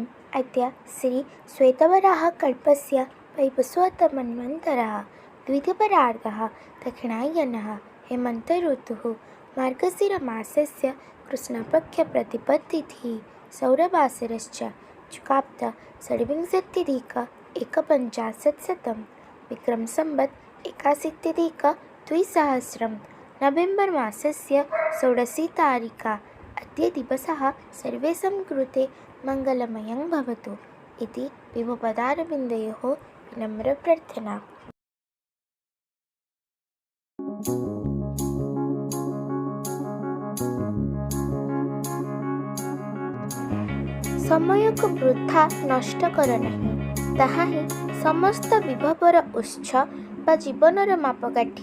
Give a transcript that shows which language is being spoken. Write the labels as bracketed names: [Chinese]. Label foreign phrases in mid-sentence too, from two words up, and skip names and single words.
[Sanskrit] अद्य श्री श्वेतवराह कल्पस्य वैवस्वतमन्वन्तरः द्वितीयपरार्धः दक्षिणायनः हेमन्त ऋतुः मार्गशिरमासस्य कृष्णपक्षप्रतिपत्तिथिः सौरवासरश्च चुकाप्त षड्विंशत्यधिक एकपञ्चाशत्शतं विक्रमसंवत् 81-द्विसहस्रं नवेम्बर् मासस्य 16 तारिका। अद्य दिवसः सर्वेषां कृते मङ्गलमयं भवतु इति विभुपदारविन्दयोः विनम्रप्रार्थना। [Odia] ସମୟକୁ ବୃଥା ନଷ୍ଟ କର ନାହିଁ, ତାହା ହିଁ ସମସ୍ତ ବିଭବର ଉତ୍ସ ବା ଜୀବନର ମାପକାଠି।